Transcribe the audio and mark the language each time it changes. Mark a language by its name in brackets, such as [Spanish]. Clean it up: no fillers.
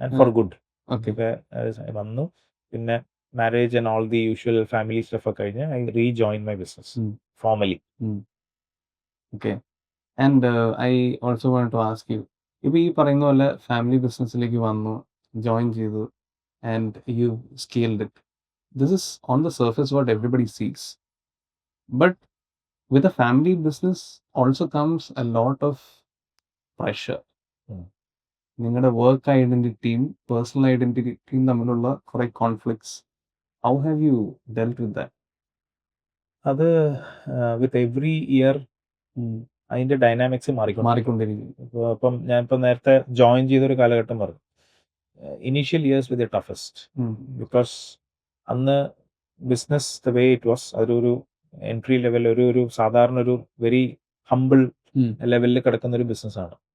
[English] And for good വന്നു. പിന്നെ marriage and all the usual family stuff ഒക്കെ കഴിഞ്ഞ് I rejoin my business formally. Okay. And I also wanted to ask you, [Malayalam] ഇപ്പോൾ ഈ പറയുന്ന പോലെ ഫാമിലി ബിസിനസ്സിലേക്ക് വന്നു, ജോയിൻ ചെയ്തു, [English] And you scaled it. this is on the surface what everybody sees. But with a family business also comes a lot of pressure. ഉം. [Malayalam] നിങ്ങളുടെ work ഐഡന്റിറ്റിയും personal ഐഡന്റിറ്റിയും തമ്മിലുള്ള കുറെ conflicts. [English] How have you dealt with that? [Malayalam] അത് with every year അതിന്റെ dynamics മാറിക്കൊണ്ടിരിക്കും. ഇപ്പം ഞാനിപ്പോൾ നേരത്തെ ജോയിൻ ചെയ്തൊരു കാലഘട്ടം പറഞ്ഞു, [English] initial years with the toughest, because [Malayalam] അന്ന് business [English] the way it was, [Malayalam] അതൊരു എൻട്രി ലെവൽ, ഒരു സാധാരണ ഒരു വെരി ഹംബിൾ ലെവലിൽ കിടക്കുന്ന ഒരു ബിസിനസ്സാണ്.